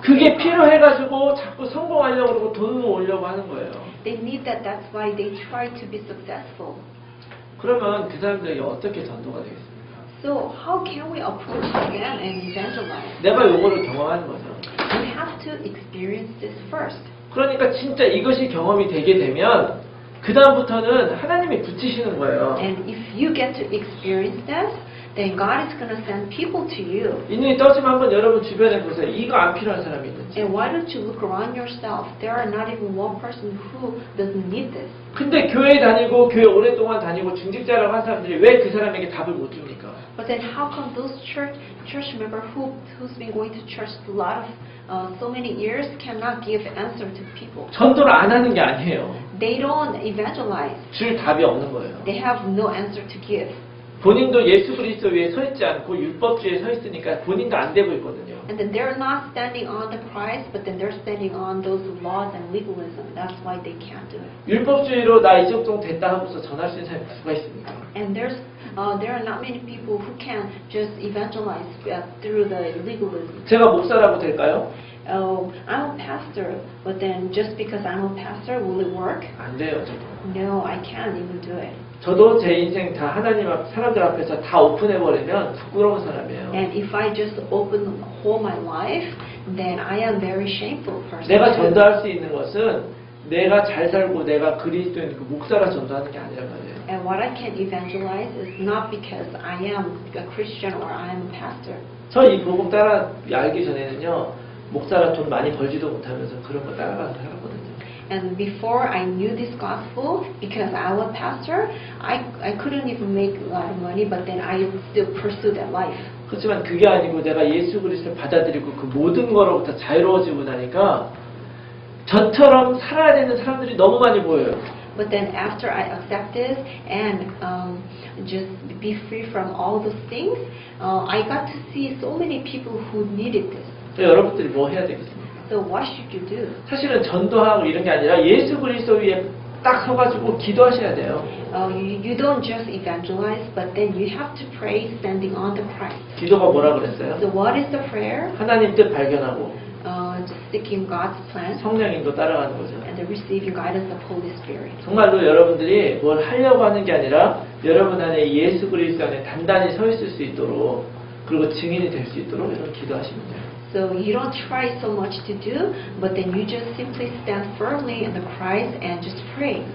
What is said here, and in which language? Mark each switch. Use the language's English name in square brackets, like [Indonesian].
[Korean] 그게 필요해가지고 자꾸 성공하려고 그러고 돈을 모으려고 하는 거예요. [English] They need that. That's why they try to be successful. [Korean] 그러면 그 사람들에게 어떻게 전도가 되겠습니까? [English] So how can we approach them and evangelize? [Korean] 내가 요거를 경험하는 거죠. [English] You have to experience this first. [Korean] 그러니까 진짜 이것이 경험이 되게 되면 그 다음부터는 하나님이 붙이시는 거예요. [English] And if you get to experience that, then God is going to send people to you. [Korean] 이 눈이 떠지면 한번 여러분 주변에 보세요. 이거 안 필요한 사람이 있는지. [English] And why don't you look around yourself? There are not even one person who doesn't need this. [Korean] 근데 교회 다니고 교회 오랫동안 다니고 중직자라고 한 사람들이 왜 그 사람에게 답을 못 줍니까? [English] But then how come those church member who's been going to church a lot of so many years cannot give answer to people? [Korean] 전도를 안 하는 게 아니에요. [English] They don't evangelize. [Korean] 줄 답이 없는 거예요. [English] They have no answer to give. [Korean] 본인도 예수 그리스도 위에 서 있지 않고 율법주의에 서 있으니까 본인도 안 되고 있거든요. [English] And then they're not standing on the Christ, but then they're standing on those laws and legalism. That's why they can't do it. [Korean] 율법주의로 나 이 정도 됐다 하고서 전할 수 있는 사람이 누가 있습니까? [English] And there are not many people who can just evangelize through the legalism. [Korean] 제가 목사라고 될까요? [English] I'm a pastor, but then just because I'm a pastor, will it work? [Korean] 안 돼요, 저도. [English] No, I can't even do it. [Korean] 저도 제 인생 다 하나님 앞, 사람들 앞에서 다 오픈해버리면 부끄러운 사람이에요. [English] And if I just open whole my life, then I am very shameful person. [Korean] 내가 전도할 수 있는 것은 내가 잘 살고 내가 그리스도인 그 목사라 전도하는 게 아니란 말이에요. [English] And what I can evangelize is not because I am a Christian or I am a pastor. [Korean] 저 이 복음 따라 알기 전에는요, 목사라 돈 많이 벌지도 못하면서 그런 거 따라가서 살았거든요. [English] And before I knew this gospel, because I was a pastor, I couldn't even make a lot of money, but then I still pursued that life. [Korean] 그렇지만 그게 아니고 내가 예수 그리스도를 받아들이고 그 모든 거로부터 자유로워지고 나니까 저처럼 살아야 되는 사람들이 너무 많이 보여요. [English] But then after I accepted and just be free from all those things, I got to see so many people who needed this. [Korean] 여러분들이 뭐 해야 되겠습니까? [English] So what should you do? [Korean] 사실은 전도하고 이런 게 아니라 예수 그리스도 위에 딱 서가지고 기도하셔야 돼요. [English] You don't just evangelize, but then you have to pray standing on the Christ. [Korean] 기도가 뭐라 그랬어요? [English] So what is the prayer? [Korean] 하나님 뜻 발견하고 [English] Just seeking God's plan [Korean] 성령님도 따라가는 거죠. [English] and the receiving guidance of Holy Spirit. [Korean] 정말로 여러분들이 뭘 하려고 하는 게 아니라 여러분 안에 예수 그리스도 안에 단단히 서 있을 수 있도록 그리고 증인이 될 수 있도록 이렇게 기도하시면 돼요. [English] So you don't try so much to do, but then you just simply stand firmly in the Christ and just pray.